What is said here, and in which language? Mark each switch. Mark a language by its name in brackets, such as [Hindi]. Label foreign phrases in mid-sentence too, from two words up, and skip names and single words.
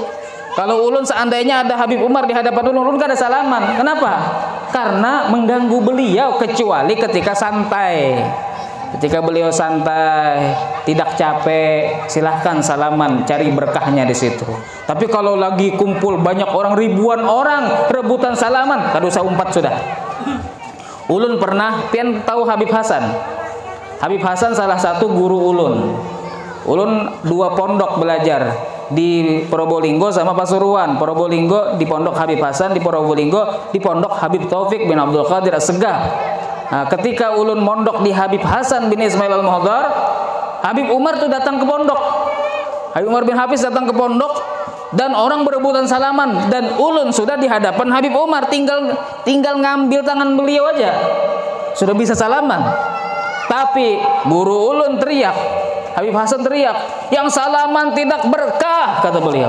[Banjar] Kalau ulun seandainya ada Habib Umar di hadapan ulun gak ada salaman. [Indonesian] Kenapa? Karena mengganggu beliau, kecuali ketika santai. Ketika beliau santai, tidak capek, silahkan salaman, cari berkahnya di situ. Tapi kalau lagi kumpul banyak orang, ribuan orang rebutan salaman, [Banjar] kada usah umpat sudah. Ulun pernah, pian tahu Habib Hasan. Habib Hasan salah satu guru ulun. [Indonesian] Ulun 2 pondok belajar di Probolinggo sama Pasuruan. Probolinggo di pondok Habib Hasan, di Probolinggo di pondok Habib Taufik bin Abdul Qadir As-Segaf. Nah, ketika ulun mondok di Habib Hasan bin Ismail Al-Muhdar, Habib Umar tuh datang ke pondok. Habib Umar bin Hafiz datang ke pondok dan orang berebutan salaman, dan ulun sudah di hadapan Habib Umar, tinggal ngambil tangan beliau aja sudah bisa salaman. Tapi guru ulun teriak, Habib Hasan teriak, yang salaman tidak berkah, kata beliau.